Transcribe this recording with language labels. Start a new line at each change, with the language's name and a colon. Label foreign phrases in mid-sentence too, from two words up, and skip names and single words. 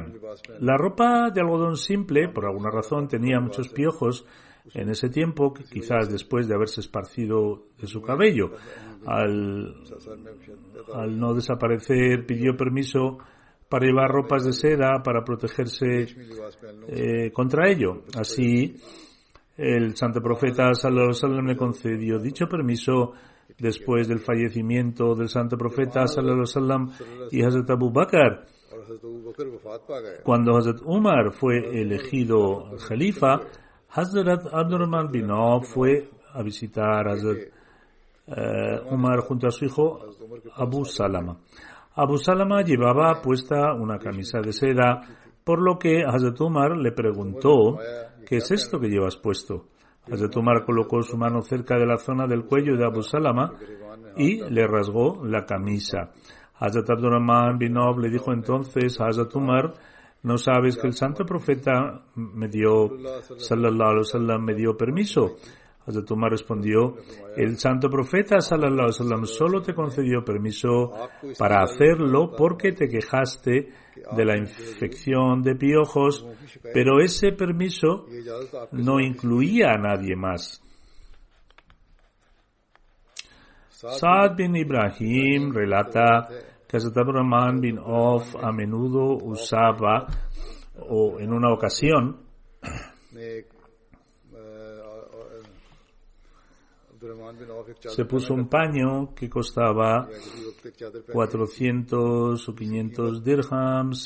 Spanish: La ropa de algodón simple, por alguna razón, tenía muchos piojos en ese tiempo, quizás después de haberse esparcido de su cabello. Al no desaparecer, pidió permiso para llevar ropas de seda para protegerse contra ello. Así, el santo profeta
Arabic: صلى الله عليه وسلم
Spanish: le concedió dicho permiso. Después del fallecimiento del santo profeta
Arabic: صلى الله عليه وسلم
Spanish: y Hazrat Abu Bakr
Urdu: حضرت ابو بکر وفات پا گئے
Spanish: Cuando Hazrat Umar fue elegido Khalifa, Hazrat Abdurrahman bin Auf fue a visitar a Hazrat Umar junto a su hijo Abu Salama. Abu Salama llevaba puesta una camisa de seda, por lo que Hazrat Umar le preguntó: ¿qué es esto que llevas puesto? Hazrat Umar colocó su mano cerca de la zona del cuello de Abu Salama y le rasgó la camisa. Hazrat Abdurrahman bin Auf le dijo entonces a Hazrat Umar: ¿no sabes que el santo profeta
Arabic: صلى الله عليه وسلم
Spanish: me dio permiso? Hazrat Umar respondió: el santo profeta
Arabic: صلى الله عليه وسلم
Spanish: solo te concedió permiso para hacerlo porque te quejaste de la infección de piojos, pero ese permiso no incluía a nadie más. Saad bin Ibrahim relata que Hazrat Abdurrahman bin Auf a menudo usaba, o en una ocasión, se puso un paño que costaba 400 o 500 dirhams.